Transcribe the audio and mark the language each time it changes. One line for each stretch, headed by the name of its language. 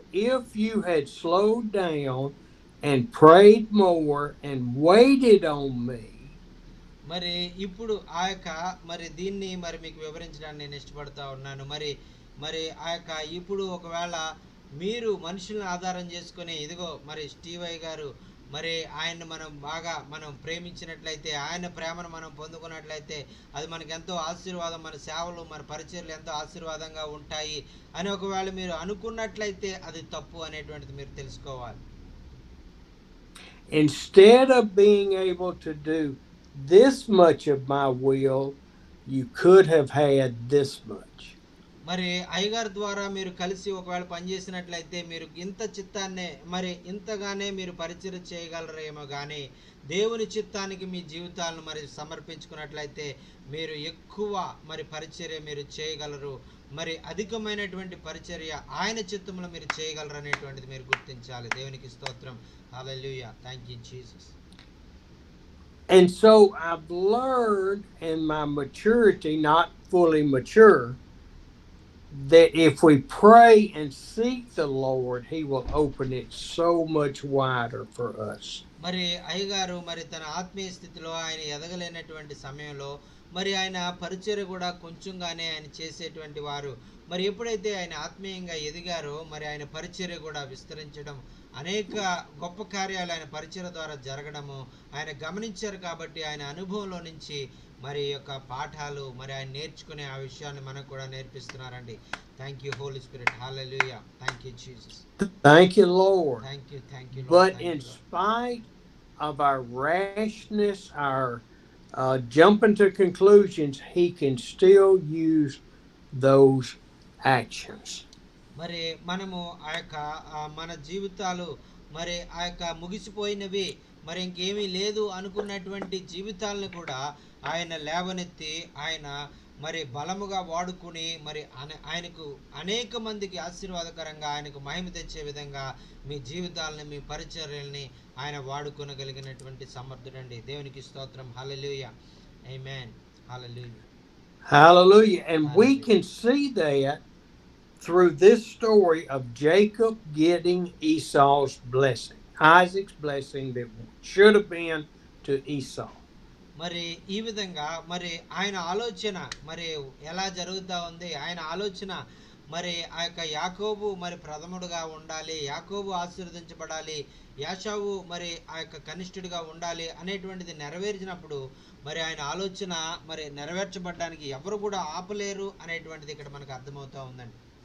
English: If you had slowed down and prayed more and waited on me,
Telugu: మరి ఇప్పుడు ఆ యొక్క మరి దీన్ని మరి మీకు వివరించడానికి నేను ఇష్టపడతా ఉన్నాను. మరి ఆ యొక్క ఇప్పుడు ఒకవేళ మీరు మనుషులను ఆధారం చేసుకొని ఇదిగో మరి స్టీవయ్య గారు మరి ఆయన్ని మనం ప్రేమించినట్లయితే, ఆయన ప్రేమను మనం పొందుకున్నట్లయితే అది మనకి ఎంతో ఆశీర్వాదం, మన సేవలు మన పరిచర్లు ఎంతో ఆశీర్వాదంగా ఉంటాయి అని ఒకవేళ మీరు అనుకున్నట్లయితే అది తప్పు అనేటువంటిది మీరు తెలుసుకోవాలి.
English: Instead of being able to do this much of my will, you could have had this much.
Telugu: మరి అయ్యగారి ద్వారా మీరు కలిసి ఒకవేళ పనిచేసినట్లయితే మీరు ఇంత చిత్తాన్నే మరి ఇంతగానే మీరు పరిచయం చేయగలరేమో కానీ దేవుని చిత్తానికి మీ జీవితాలను మరి సమర్పించుకున్నట్లయితే మీరు ఎక్కువ మరి పరిచర్య మీరు చేయగలరు, మరి అధికమైనటువంటి పరిచర్య ఆయన చిత్తంలో మీరు చేయగలరు అనేటువంటిది మీరు గుర్తించాలి. దేవునికి స్తోత్రం. హల్లెలూయా.
English: Thank you Jesus. And so I've learned in my maturity, not fully mature, that if we pray and seek the Lord, He will open it so much wider for us.
Telugu: మరి అయ్యగారు మరి తన ఆత్మీయ స్థితిలో ఆయన ఎదగలేనటువంటి సమయంలో మరి ఆయన పరిచర్య కూడా కొంచెంగానే ఆయన చేసేటువంటి వారు. మరి ఎప్పుడైతే ఆయన ఆత్మీయంగా ఎదిగారో మరి ఆయన పరిచర్య కూడా విస్తరించడం, అనేక గొప్ప కార్యాలు ఆయన పరిచర్య ద్వారా జరగడము ఆయన గమనించారు. కాబట్టి ఆయన అనుభవంలో నుంచి మరి యొక్క పాఠాలు మరి ఆయన నేర్చుకునే ఆ విషయాన్ని మనకు కూడా నేర్పిస్తున్నారండి.
English: Thank you Holy Spirit. Hallelujah. Thank you Jesus. Thank you, Lord. Thank you Lord. But in spite of our rashness, our jumping to conclusions, He can still use those actions.
Telugu: మరి మనము ఆ యొక్క మన జీవితాలు మరి ఆ యొక్క ముగిసిపోయినవి, మరి ఇంకేమీ లేదు అనుకున్నటువంటి జీవితాలను కూడా ఆయన లేవనెత్తి ఆయన మరి బలముగా వాడుకుని మరి ఆయనకు అనేక మందికి ఆశీర్వాదకరంగా ఆయనకు మహిమ తెచ్చే విధంగా మీ జీవితాలని మీ పరిచర్యల్ని ఆయన వాడుకొనగలిగినటువంటి సమర్థుడండి. దేవునికి స్తోత్రం. హల్లెలూయా. ఆమేన్. హల్లెలూయా.
English: Hallelujah. And we can see that through this story of Jacob getting Esau's blessing, Isaac's blessing that should have been to Esau.
Telugu: మరి ఈ విధంగా మరి ఆయన ఆలోచన మరి ఎలా జరుగుతూ ఉంది, ఆయన ఆలోచన మరి ఆ యొక్క యాకోబు మరి ప్రథముడుగా ఉండాలి, యాకోబు ఆశీర్వదించబడాలి, యాషావు మరి ఆ యొక్క కనిష్ఠుడిగా ఉండాలి అనేటువంటిది నెరవేర్చినప్పుడు మరి ఆయన ఆలోచన మరి నెరవేర్చబడడానికి ఎవరు కూడా ఆపలేరు అనేటువంటిది ఇక్కడ మనకు అర్థమవుతా ఉందండి.